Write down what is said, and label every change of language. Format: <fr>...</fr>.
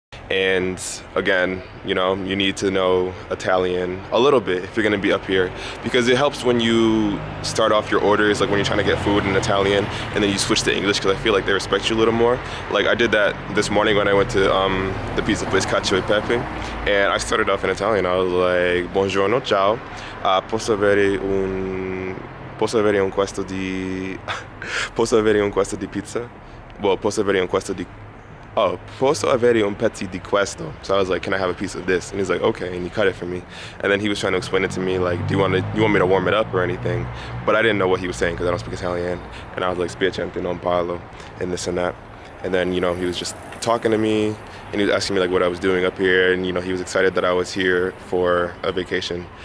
<en>And again, you know, you need to know Italian a little bit if you're gonna be up here, because it helps when you start off your orders, like when you're trying to get food in Italian and then you switch to English, because I feel like they respect you a little more. Like I did that this morning when I went to the pizza place Cacio e Pepe, and I started off in Italian. I was like,</en> <it>buongiorno, ciao, posso avere un questo di posso avere un questo di pizza? Well, posso avere un questo di oh, posso avere un pezzo di questo?</it> <en>So I was like, can I have a piece of this? And he's like, okay, and he cut it for me. And then he was trying to explain it to me, like, you want me to warm it up or anything? But I didn't know what he was saying because I don't speak Italian. And I was like,</en> <it>spiacente non parlo,</it> <en>and this and that. And then, you know, he was just talking to me, and he was asking me like what I was doing up here, and you know, he was excited that I was here for a vacation.</en>